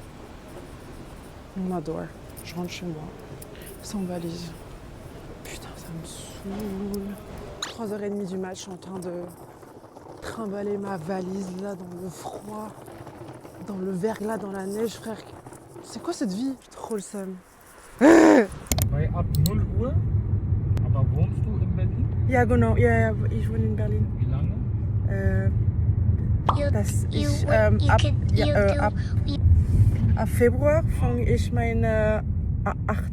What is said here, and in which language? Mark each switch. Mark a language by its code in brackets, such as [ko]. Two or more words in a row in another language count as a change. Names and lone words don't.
[fr] On adore. Je rentre chez moi. Sans valise. Putain, ça me saoule. 3h30 du match, je suis en train de trimballer ma valise là dans le froid, dans le verglas, dans la neige, frère. C'est quoi cette vie? J'ai trop le seum. [de] Weil ab 0 Uhr, aber wohnst du in Berlin? Ja, genau. Ja, ich wohne in Berlin. Wie lange? Ab Februar fange ich meine 8.